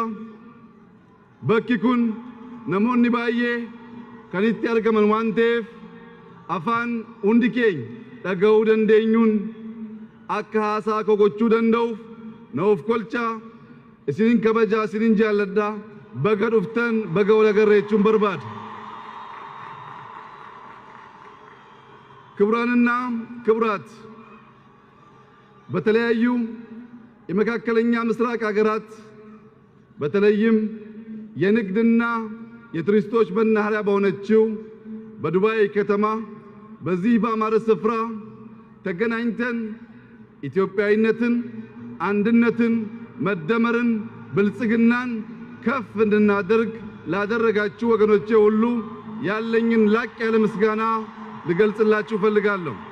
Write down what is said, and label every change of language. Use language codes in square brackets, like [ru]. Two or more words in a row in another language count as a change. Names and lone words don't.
[om] Bakki kun namoonni baay'ee kan itti argaman waan ta'eef afaan hundi keenya dhaga'uu dandeenyuun akka haasaa koo gochuu danda'uuf na of kolchaa isinin kabajaa isinin jaalladhaa baga dhuftan baga wal agarreechuun barbaada. [am] ክቡራንና ክቡራት በተለያዩ የመካከለኛ ምስራቅ ሀገራት በተለይም የንግድና የቱሪስቶች መናኸሪያ በሆነችው በዱባይ ከተማ በዚህ በአማረ ስፍራ ተገናኝተን ኢትዮጵያዊነትን፣ አንድነትን፣ መደመርን፣ ብልጽግናን ከፍ እንድናደርግ ላደረጋችሁ ወገኖቼ ሁሉ ያለኝን ላቅ ያለ ምስጋና ልገልጽላችሁ ፈልጋለሁ።